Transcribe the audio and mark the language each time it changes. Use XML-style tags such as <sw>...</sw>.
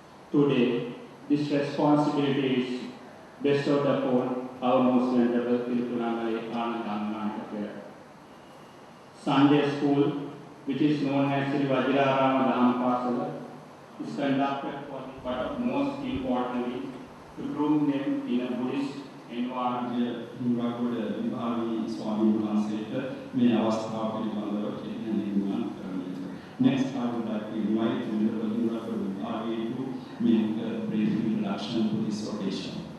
<en>Today, this responsibility is bestowed upon our Most Venerable Tirupunamale Ananda. Sunday school, which is known as Sri Vajrayana Dhamapasala, is conducted for the purpose most importantly to groom them in a Buddhist</en> <si>Anuradhapura විභාගී ස්වාමීන් වහන්සේට මේ අවස්ථාව පිළිබඳව කෙටි හැඳින්වීමක් කරන්න.</si> <en>Next, I would like to invite Venerable Anuradhapura Vibhagi to make a brief introduction to this occasion.</en>